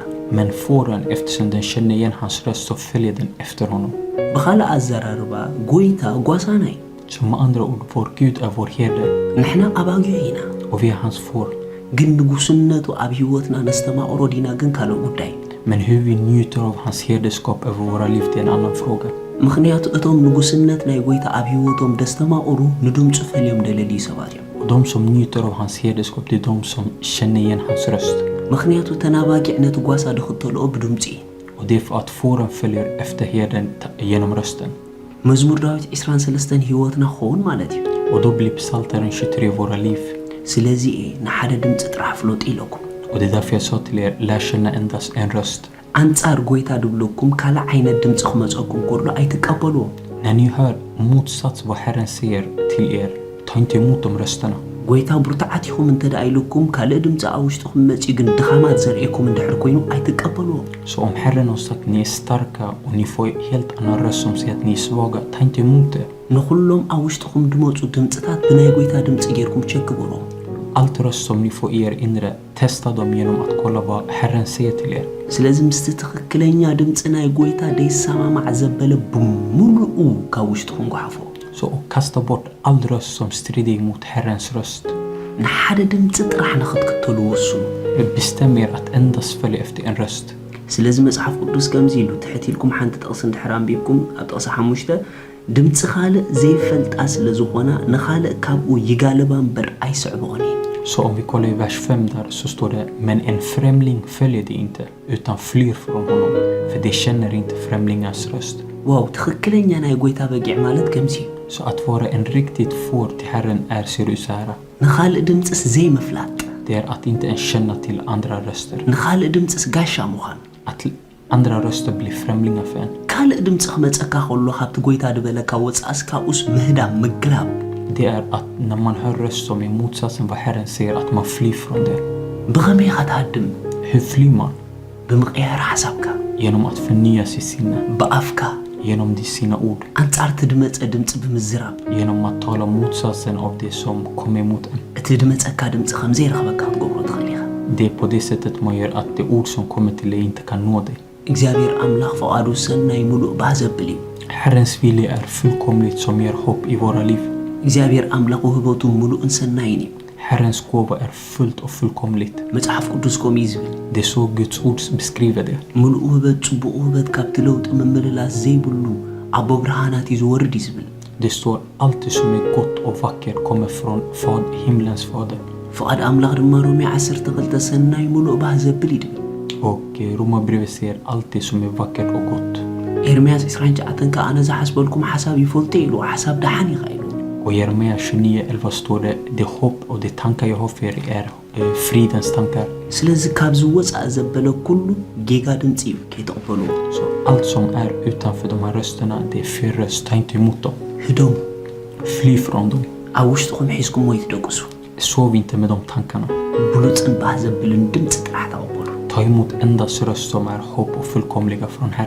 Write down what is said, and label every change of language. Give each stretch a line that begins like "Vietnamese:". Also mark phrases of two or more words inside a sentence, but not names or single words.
Swedish: Men fåren, eftersom den känner igen hans röst så följer den efter honom.
Tigrinya: ብኻልእ ኣዘራርባ ጎይታ ጓሳና እዩ
Swedish: Så med andra ord, vår Gud är vår herde
Tigrinya: ንሕና ኣባጊዕ ኢና
Swedish: och vi är hans får.
Tigrinya: ግን ንጉስነቱ ኣብ ህይወትና ነስተማቕሮ ዲና ግን ካልእ ጉዳይ
Swedish: Men hur vi njuter av hans herdeskap över våra liv är en annan fråga.
Tigrinya: ምክንያቱ እቶም ንጉስነት ናይ ጎይታ ኣብ ህይወቶም ደስተማቕሩ ንድምፁ ፈልዮም ደለልዩ ሰባት እዮም
Swedish: Och de som njuter av hans herdeskap, det är de som känner igen hans röst.
Tigrinya: ምክንያቱ ተናባጊዕ ነቲ ጓሳ ድኽተልኦ ብድምፂ
Swedish: Och det är för att fåren följer efter herden genom rösten.
Tigrinya: መዝሙር ዳዊት 23 ህይወትና ኾን ማለት እዩ
Swedish: Och då blir psaltaren 23 våra liv.
Tigrinya: ስለዚ ንሓደ ድምፂ ጥራሕ ፍሎጥ ኢለኩም
Swedish: Och det är därför jag sa till er, lär känna endast en röst.
Tigrinya: አንጻር ጎይታ ድብለኩም ካልእ ዓይነት ድምፂ ክመፀኩም ከሎ ኣይትቀበልዎ
Swedish: När ni hör motsats vad Herren säger till er, ta inte emot de rösterna.
Tigrinya: ጎይታ ብርቱዓት ኢኹም እንተዳ ኢልኩም ካልእ ድምፂ ኣብ ውሽጥኩም መፂ ግን ድኻማት ዘርእየኩም እንድሕር ኮይኑ ኣይትቀበልዎ
Swedish: Så om Herren har sagt att ni är starka och ni får helt annan röst som säger att ni är svaga, ta inte emot det.
Tigrinya: ንኹሎም ኣብ ውሽጥኩም ድመፁ ድምፅታት ብናይ ጎይታ ድምፂ ጌርኩም ቸክብሮ
Swedish: Allt röst som ni får i er inre, testa dem genom att kolla vad Herren säger till er.
Tigrinya: ስለዚ ምስቲ ትኽክለኛ ድምፂ ናይ ጎይታ ደይሰማማዕ ዘበለ ብምሉኡ ካብ ውሽጥኩም ጓሓፎ
Swedish: Så kasta bort all röst som strider emot Herrens röst.
Tigrinya: ንሓደ ድምፂ ጥራሕ ንኽትክተሉ ወስኑ
Swedish: Bestäm er att endast följa efter en röst.
Tigrinya: ስለዚ መጽሓፍ ቅዱስ ከምዚ ኢሉ ትሕት ኢልኩም ሓንቲ ጥቕሲ እንድሕር አንቢብኩም ኣብ ጥቕሲ 5 ድምፂ ካልእ ዘይፈልጣ ስለ ዝኾና ንኻልእ ካብኡ ይጋለባ እምበር ኣይስዕብኦን እዩ
Swedish: Så om vi kollar i vers 5 där så står det, men en främling följer det inte utan flyr från honom, för de känner inte främlingars röst.
Tigrinya: ዋው ትኽክለኛ ናይ ጎይታ በጊዕ ማለት ከምዚ
Swedish: Så att vara en riktigt får till Herren är ser ut så här.
Tigrinya: ንኻልእ ድምፅስ ዘይምፍላጥ
Swedish: Det är att inte ens känna till andra röster.
Tigrinya: ንኻልእ ድምፅስ ጋሻ ምዃን
Swedish: Att andra röster blir främlingar för en.
Tigrinya: ካልእ ድምፂ ክመፀካ ከሎ ካብቲ ጎይታ ድበለካ ወፃእስ ካብኡስ ምህዳም ምግላብ
Swedish: Det är att när man hör röst som är motsatsen vad Herren säger, att man flyr från det.
Tigrinya: ብኸመይ ኸትሃድም
Swedish: Hur flyr man?
Tigrinya: ብምቕያር ሓሳብካ
Swedish: Genom att förnya sitt sinne.
Tigrinya: ብኣፍካ
Swedish: Genom sina ord.
Tigrinya: አንጻር ትድመፀ ድምፂ ብምዝራብ
Swedish: Genom att tala motsatsen av det som kommer emot en.
Tigrinya: እቲ ድመፀካ ድምፂ ከምዘይረኸበካ ክትገብሮ ትኽእል ኢኻ
Swedish: Det är på det sättet man gör att det ord som kommer till dig inte kan nå dig.
Tigrinya: እግዚአብሔር ኣምላኽ ፈቓዱ ሰናይ ሙሉእ ባዘብል እዩ
Swedish: Herrens vilja är fullkomligt som ger hopp i våra liv.
Tigrinya: እግዚአብሔር ኣምላኽ ውህበቱ ሙሉእን ሰናይን እዩ
Swedish: Herrens gåva är fullt och fullkomligt.
Tigrinya: መጽሐፍ ቅዱስ kom ይዝብል
Swedish: Det är så Guds ord beskriver det.
Tigrinya: ሙሉእ ውበት ጽቡቕ ውበት ካብቲ ለውጢ መመለላስ ዘይብሉ ኣቦ ብርሃናት እዩ ዝወርድ ይዝብል
Swedish: Det står allt som är gott och vackert kommer från himlens fader.
Tigrinya: ፍቓድ ኣምላኽ ድማ ሮሜ 12 ሰናይ ሙሉእ ባህ ዘብል ይድብል
Swedish: Och Romarbrevet säger allt det som är vackert och gott.
Tigrinya: ኤርምያስ 29 ከዓ ኣነ ዝሓስበልኩም ሓሳብ ይፈልጦ ኢሉ ሓሳብ ዳሓን ኢኻ ኢሉ
Swedish: Och i Jeremia 29:11 står det hopp och det tankar jag har för er fridens tankar.
Tigrinya: ስለዚ ካብ ዝወፃእ ዘበለ ኩሉ ጌጋ ድምፂ እዩ ከይተቐበልዎ
Swedish: Så allt som är utanför de här rösterna, det är fel röst. Ta inte emot dem.
Tigrinya: ህዶም
Swedish: Fly från dem.
Tigrinya: ኣብ ውሽጥኹም ሒዝኩምዎ ይትደቅሱ
Swedish: Sov inte med de tankarna.
Tigrinya: ብሉፅን ባህ ዘብልን ድምፂ ጥራሕ ተቐበሉ
Swedish: Ta emot endast röst som är hopp och fullkomliga från Herren.